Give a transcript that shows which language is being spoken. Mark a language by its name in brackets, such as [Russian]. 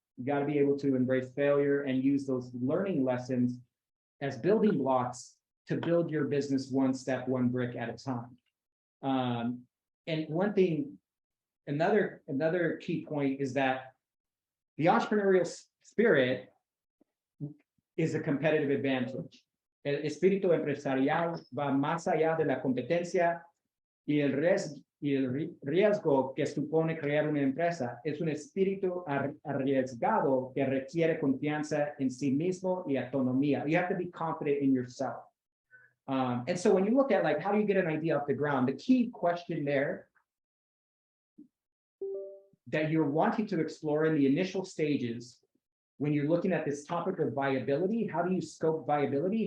[English] You got to be able to embrace failure and use those learning lessons as building blocks to build your business one step, one brick at a time. And one thing, another key point is that the entrepreneurial spirit is a competitive advantage. [Spanish] El espíritu empresarial va más allá de la competencia y el riesgo que supone crear una empresa. Es un espíritu arriesgado que requiere confianza en sí mismo y autonomía. [English] You have to be confident in yourself. And so when you look at like, how do you get an idea off the ground? The key question there that you're wanting to explore in the initial stages, when you're looking at this topic of viability, how do you scope viability?